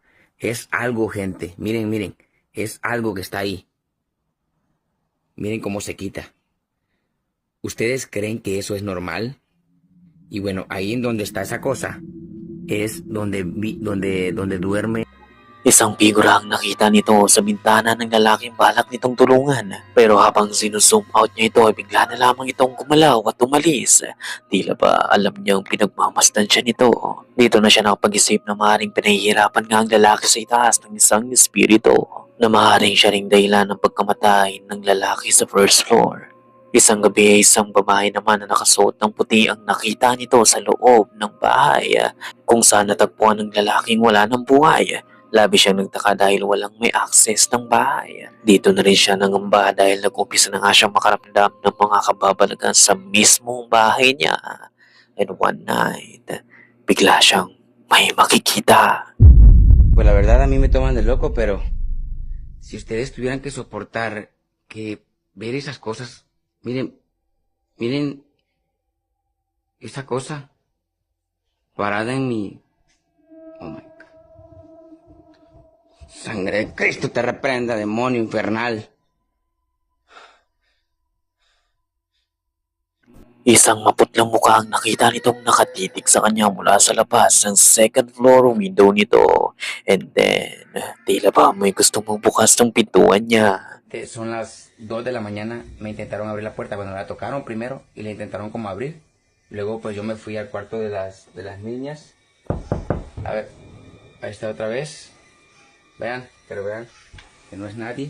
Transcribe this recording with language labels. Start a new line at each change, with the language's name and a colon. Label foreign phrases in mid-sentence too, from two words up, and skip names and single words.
Spanish: Es algo, gente. Miren, miren, es algo que está ahí. Miren cómo se quita. ¿Ustedes creen que eso es normal? Y bueno, ahí en donde está esa cosa es donde duerme.
Filipino: Isang figura ang nakita nito sa bintana ng lalaking balak nitong tulungan. Pero habang sinuzoom out niya ito ay bigla na lamang itong gumalaw at umalis. Tila ba alam niyang pinagmamasdan siya nito. Dito na siya nakapag-isip na maaaring pinahihirapan nga ang lalaki sa itaas ng isang espiritu. Na maaaring siya ring dahilan ng pagkamatay ng lalaki sa
English: first floor.
Filipino: Isang gabi ay isang babae naman na nakasuot ng puti ang nakita nito sa loob ng bahay kung saan natagpuan ng lalaking wala ng buhay. Labi siyang nagtaka dahil walang may access ng bahay. Dito na rin siya nangamba dahil nag-umpisa na nga siyang makaramdam ng mga kababalagan sa mismong bahay niya.
English: And one night,
Filipino: bigla siyang may makikita.
Spanish: Pues la verdad a mí me toman de loco, pero si ustedes tuvieran que soportar que ver esas cosas, miren, miren esa cosa parada en mi...
English: Oh my God.
Spanish: Sangre de Cristo te reprenda, demonio infernal.
Filipino: Isang maputlang mukha ang nakita nitong nakatitig sa kanya mula sa labas ng
English: second floor window
Filipino: nito.
English: And then,
Filipino: tila ba may gustong magbukas ng pintuan niya.
Spanish: Son las 2 de la mañana, me intentaron abrir la puerta, bueno, la tocaron primero y la intentaron como abrir. Luego pues yo me fui al cuarto de las niñas. A ver, ahí está otra vez. Vean, pero vean que no es nadie.